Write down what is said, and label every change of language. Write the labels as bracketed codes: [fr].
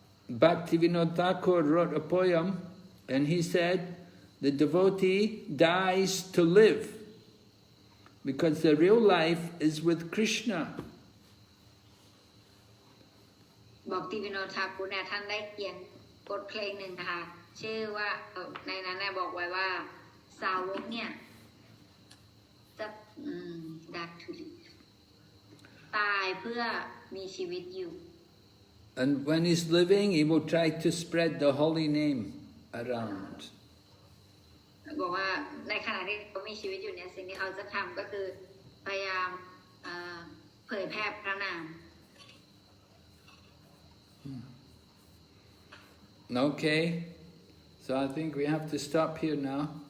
[en] Bhaktivinoda Thakur wrote a poem, and he said, the devotee dies to live, because the real life is with Krishna. [th] บอกที่วิโนทากุเนี่ยท่านได้เขียนบทเพลงหนึ่งนะคะชื่อว่าในนั้นน่ะบอกไว้ว่าสาวกเนี่ยจะดักทุลิตายเพื่อมีชีวิตอยู่ [en] And when he's living, he will try to spread the holy name around. [th] บอกว่าในขณะที่เขามีชีวิตอยู่เนี่ยสิ่งที่เขาจะทำก็คือพยายามเผยแพร่พระนาม [en] Okay, so I think we have to stop here now.